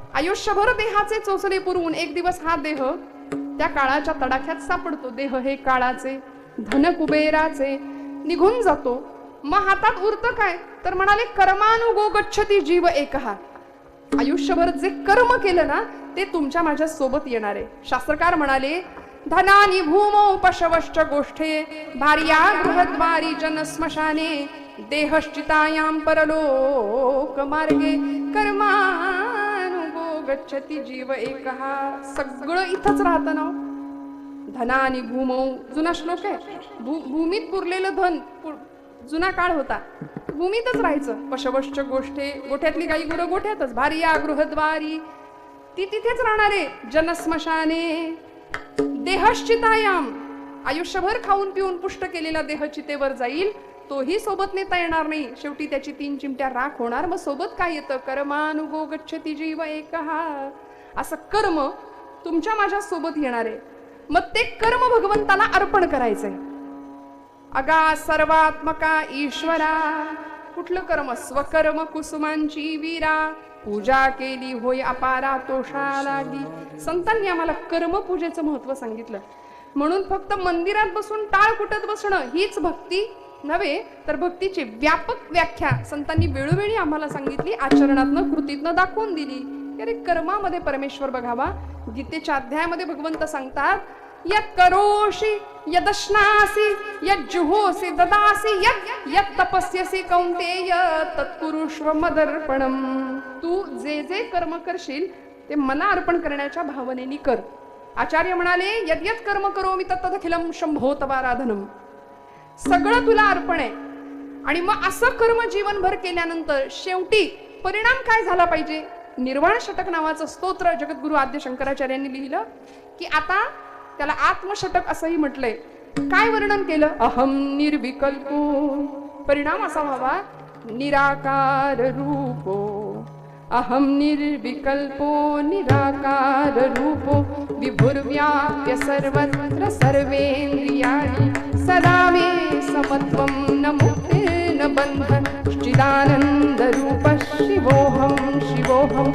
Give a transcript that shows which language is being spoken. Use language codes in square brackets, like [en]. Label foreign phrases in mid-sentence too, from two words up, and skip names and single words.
[mr] आयुष्यभर देहाचे चोचले पुरवून एक दिवस हा देह त्या काळाच्या तडाख्यात सापडतो. देह हे काळाचे, धन कुबेराचे, निघून जातो. मग हातात उरतं काय तर म्हणाले [sa] कर्मानुगो गच्छती जीव एकहा. [mr] आयुष्यभर जे कर्म केलं ना ते तुमच्या माझ्या सोबत येणार आहे. शास्त्रकार म्हणाले [sa] धनानी भूमो पशवश्च गोष्ठे भार्या गृहद्वारी जन स्मशाने देहश्चितायां परलोक मार्गे कर्मानुगो गच्छती जीव एकहा. [mr] सगळं इथंच राहतं ना. [sa] धनानी भूमो [mr] जुना श्लोक आहे. भूमीत पुरलेलं धन, जुना काळ होता, भूमीतच राहायचं. [sa] पशवश्च गोष्ठे, [mr] गोठ्यातली काही गुरं गोठ्यातच. [sa] भार्या गृहद्वारी [mr] ती तिथेच राहणारे. [sa] जनस्मशाने देहश्चितायाम, [mr] आयुष्यभर खाऊन पिऊन पुष्ट केलेला देह चितेवर जाईल, तोही सोबत नेता येणार नाही. शेवटी त्याची 3 चिमट्या राख होणार. मग सोबत काय येतं? [sa] कर्मानुगो गच्छति जीव एकहा. [mr] असं कर्म तुमच्या माझ्या सोबत येणार आहे. मग ते कर्म भगवंताला अर्पण करायचंय. अगा सर्वात्मका ईश्वरा. कुठलं कर्म? स्वकर्म कुसुमांची वीरा, पूजा केली होय अपारा तोषा लागी. संतांनी आम्हाला कर्मपूजेचं महत्व सांगितलं. म्हणून फक्त मंदिरात बसून टाळ कुटत बसणं हीच भक्ती नव्हे, तर भक्तीची व्यापक व्याख्या संतांनी वेळोवेळी आम्हाला सांगितली, आचरणातनं कृतीतनं दाखवून दिली. अरे कर्मामध्ये परमेश्वर बघावा. गीतेच्या अध्यायामध्ये भगवंत सांगतात [sa] यत् करोषि यदश्नासि यज्जुहोसि ददासि यत् तपस्यसि कौन्तेय तत्कुरुष्व मदर्पणम. [mr] तू जे जे कर्म करशील ते मला अर्पण करण्याच्या भावनेने कर. आचार्य म्हणाले [sa] यद्यत् कर्म करोमि तत्तदखिलम शंभो तवाराधनम. [mr] सगळं तुला अर्पण आहे. आणि मग असं कर्म जीवनभर केल्यानंतर शेवटी परिणाम काय झाला पाहिजे? निर्वाण षटक नावाचं स्तोत्र जगद्गुरु आद्य शंकराचार्यांनी लिहिलं की आता त्याला आत्मषटक असंही म्हटलंय. काय वर्णन केलं? [sa] अहम निर्विकल्पो. [mr] परिणाम असा व्हावा [sa] निराकार रूपो. अहम निर्विकल्पो निराकार रूपो विभुर्व्याप्य सर्वत्र सर्वेन्द्रियाणि सदा मे समत्वं न मुक्तिर्न बन्धन. चिदानंद रूप शिवोहम शिवोहम.